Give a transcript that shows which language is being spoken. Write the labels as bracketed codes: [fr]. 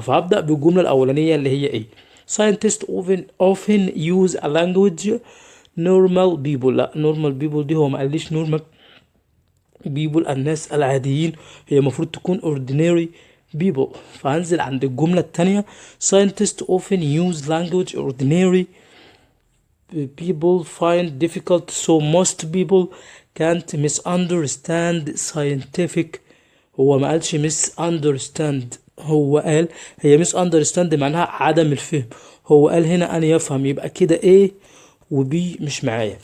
[ar] فهبدا بالجمله الاولانيه اللي هي ايه؟ [en] scientists often use a language normal people. [ar] لا [en] normal people [ar] دي هو ما قاليش normal people الناس العاديين، هي المفروض تكون [en] ordinary people. [ar] فهنزل عند الجملة التانية [en] scientists often use language ordinary people find difficult, so most people can't misunderstand scientific. [ar] هو ما قالش misunderstand، هو قال هي misunderstand معناها عدم الفهم، هو قال هنا أن يفهم، يبقى كده A و B مش معايا.